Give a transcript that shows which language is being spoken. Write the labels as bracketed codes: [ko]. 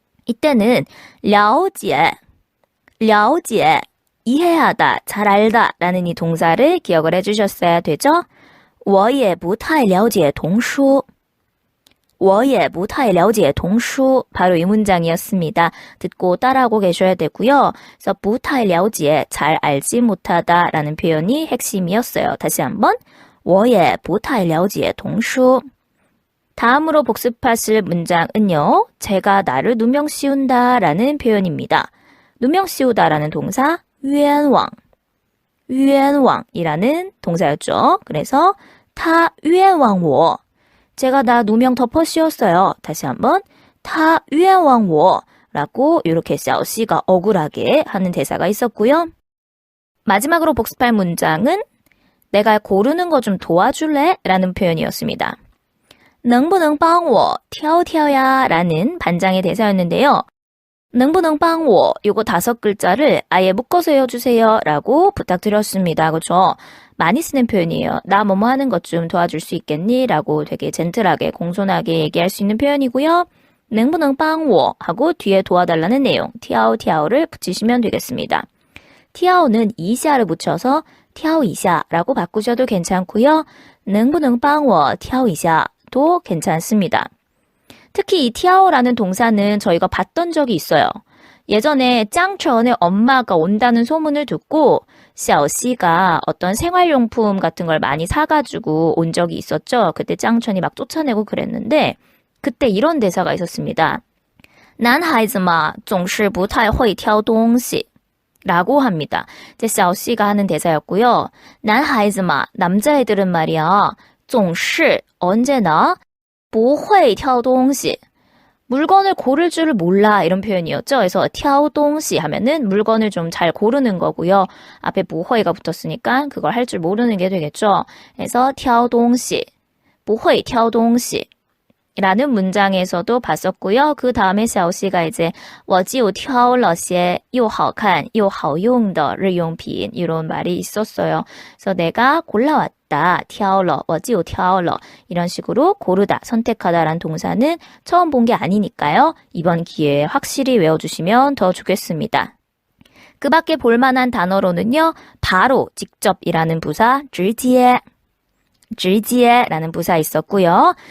[ko] 이때는 [zh] 了解, 了解, [ko] 이해하다, 잘 알다 라는 이 동사를 기억을 해주셨어야 되죠. [zh] 我也不太了解童书.我也不太了解童书. [ko] 바로 이 문장이었습니다. 듣고 따라하고 계셔야 되고요. 그래서 [zh] 不太了解, [ko] 잘 알지 못하다 라는 표현이 핵심이었어요. [zh] 다시 한번 我也不太了解童书. [ko] 다음으로 복습하실 문장은요. 제가 나를 누명 씌운다 라는 표현입니다. 누명 씌우다 라는 동사 [zh] 冤枉. [ko] 冤枉이라는 동사였죠. 그래서 [zh] 他冤枉我. [ko] 제가 나 누명 덮어 씌웠어요. 다시 한번 [zh] 他冤枉我 [ko] 라고 이렇게 샤오씨가 억울하게 하는 대사가 있었고요. 마지막으로 복습할 문장은 내가 고르는 거 좀 도와줄래? [zh] 라는 표현이었습니다. 能不能帮我挑挑呀? [ko] 라는 반장의 대사였는데요. [zh] 能不能帮我 [ko] 요거 5글자를 아예 묶어서 외워주세요 라고 부탁드렸습니다. 그렇죠? 많이 쓰는 표현이에요. 나 뭐뭐 하는 것 좀 도와줄 수 있겠니? 라고 되게 젠틀하게 공손하게 얘기할 수 있는 표현이고요. [zh] 能不能帮我 [ko] 하고 뒤에 도와달라는 내용 티아오 티아오를 붙이시면 되겠습니다. 티아오는 이샤를 붙여서 티아오 이샤라고 바꾸셔도 괜찮고요. [zh] 能不能帮我挑一下 [ko] 도 괜찮습니다. 특히 이 티아오라는 동사는 저희가 봤던 적이 있어요. 예전에 짱천의 엄마가 온다는 소문을 듣고 샤오씨가 어떤 생활용품 같은 걸 많이 사가지고 온 적이 있었죠. 그때 짱천이 막 쫓아내고 그랬는데 그때 이런 대사가 있었습니다. [zh] 男孩子嘛总是不太会挑东西 [ko] 라고 합니다. 이제 샤오씨가 하는 대사였고요. [zh] 男孩子嘛 [ko] 남자애들은 말이야 [zh] 总是 [ko] 언제나 [zh] 不会挑东西 [ko] 물건을 고를 줄을 몰라 이런 표현이었죠. 그래서 [zh] 挑东西 [ko] 하면은 물건을 좀 잘 고르는 거고요. 앞에 [zh] 不会 [ko] 가 붙었으니까 그걸 할 줄 모르는 게 되겠죠. 그래서 [zh] 挑东西不会挑东西 [ko] 라는 문장에서도 봤었고요. 그 다음에 샤오씨가 이제 [zh] 我就挑了些又好看又好用的日用品 [ko] 이런 말이 있었어요. 그래서 내가 골라왔다. [zh] 挑了,我就挑了 [ko] 이런 식으로 고르다, 선택하다라는 동사는 처음 본 게 아니니까요. 이번 기회에 확실히 외워주시면 더 좋겠습니다. 그 밖에 볼만한 단어로는요. 바로, 직접이라는 부사 [zh] 直接 直接 [ko] 라는 부사 있었고요.